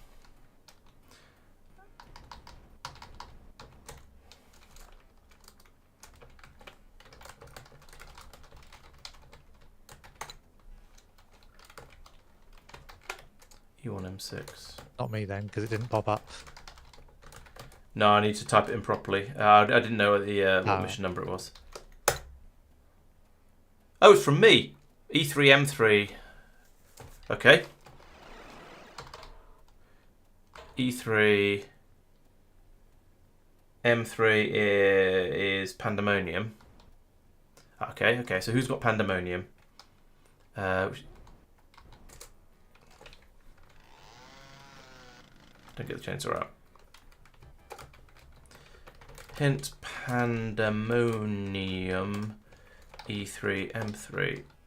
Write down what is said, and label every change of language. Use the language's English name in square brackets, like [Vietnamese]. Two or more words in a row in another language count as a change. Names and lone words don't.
[English] E1M6. Not me then, because it didn't pop up. No, I need to type it in properly. I didn't know what mission number it was. Oh, it's from me. E3M3. Okay. E3 M3 is Pandemonium. Okay. So who's got Pandemonium? Don't get the chainsaw out. Hint Pandemonium E3 M3.